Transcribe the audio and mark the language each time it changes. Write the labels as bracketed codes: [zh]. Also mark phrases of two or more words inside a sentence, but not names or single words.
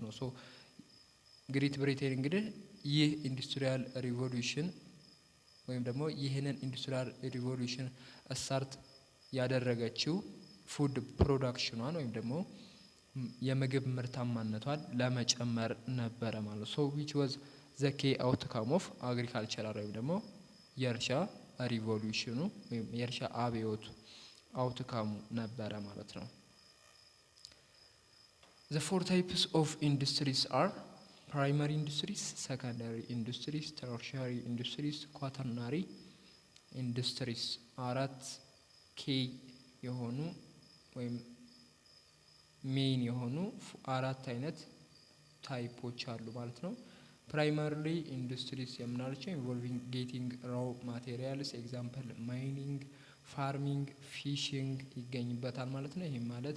[am] ነው። ግሬት ብሪቴን እንግዲህ ይህ [en] industrial revolution [am] ወይም ደግሞ ይህንን [en] industrial revolution [am] ስታርት ያደረገችው [en] food production [am] ወይም ደግሞ የምግብ ምርታማነቷን ለመጨመር ነበረ ማለት ነው። [en] which was the key outcome of agricultural [am] ወይም ደግሞ የእርሻ ሪቮሉሽኑ ወይም የእርሻ አብዮቱ አውትካሙ ነበረ ማለት ነው። [en] the 4 types of industries are primary industries, secondary industries, tertiary industries, quaternary industries 4 [am] ኬ የሆኑ ወይም ሜን የሆኑ 4 አይነት ታይፖች አሉ ማለት ነው። [en] ፕራይመሪ [am] ኢንዱስትሪስ የምናላቸው [en] involving getting raw materials example mining, farming, fishing [am] ይገኝበታል ማለት ነው። ይህም ማለት